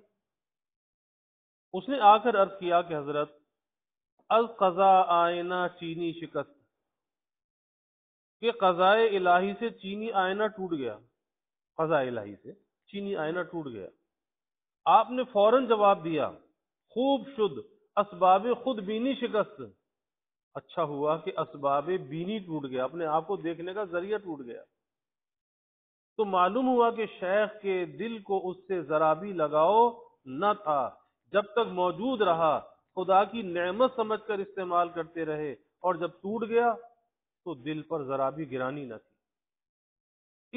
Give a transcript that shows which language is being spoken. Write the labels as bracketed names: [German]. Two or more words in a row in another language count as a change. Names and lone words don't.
[Urdu] اس نے آ کر عرض کیا کہ حضرت [Persian] القضا آئینہ چینی شکست، [Urdu] کہ قضائے الہی سے چینی آئینہ ٹوٹ گیا، قضاء الہی سے چینی آئینہ ٹوٹ گیا۔ آپ نے فوراً جواب دیا [Persian] خوب شد اسباب خود بینی شکست، [Urdu] اچھا ہوا کہ اسباب بینی ٹوٹ گیا، اپنے آپ کو دیکھنے کا ذریعہ ٹوٹ گیا۔ تو معلوم ہوا کہ شیخ کے دل کو اس سے ذرا بھی لگاؤ نہ تھا، جب تک موجود رہا خدا کی نعمت سمجھ کر استعمال کرتے رہے، اور جب ٹوٹ گیا تو دل پر ذرا بھی گرانی نہ تھی۔